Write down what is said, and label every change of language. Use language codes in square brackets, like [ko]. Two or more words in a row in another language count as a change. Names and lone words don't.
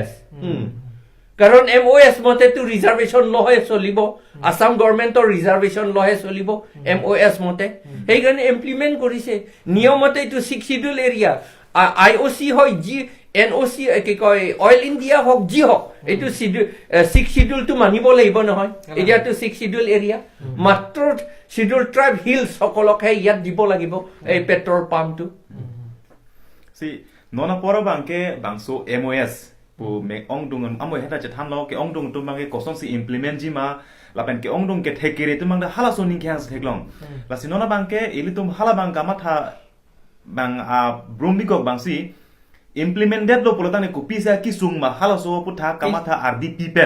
[as] কাৰণ MOS মতেটো ৰিজাৰ্ভেশ্যন লহে চলিব আসাম গভৰ্ণমেণ্টৰ ৰিজাৰ্ভেশ্যন লহে চলিব MOS মতে সেইকাৰণে ইমপ্লিমেন্ট কৰিছে নিয়মতে এইটো 6 [en] schedule area [as] IOC হয় জি NOC কি কয় অইল ইণ্ডিয়া হক জি হক এইটো 6 শিডিউলটো মানিব লাগিব নহয় এৰিয়াটো 6 [en] schedule area [as] মাত্ৰ [en] scheduled tribe hills [as] সকলকহে ইয়াত দিব লাগিব এই [en] petrol pump [mjw] সি ননা পৰবাংকে বাংসো MOS pu me ong dung amo heta che tham lo ke ong dung tu mang ke koson si implement ji ma lapen ke ong dung ke thekere tumang da hala soning ke has theklong lasi nona bangke ilitum hala bang kamatha bang bromikok bangsi implemented lo pulotang ne kopi sa kisung ma hala so putha kamatha RDP pen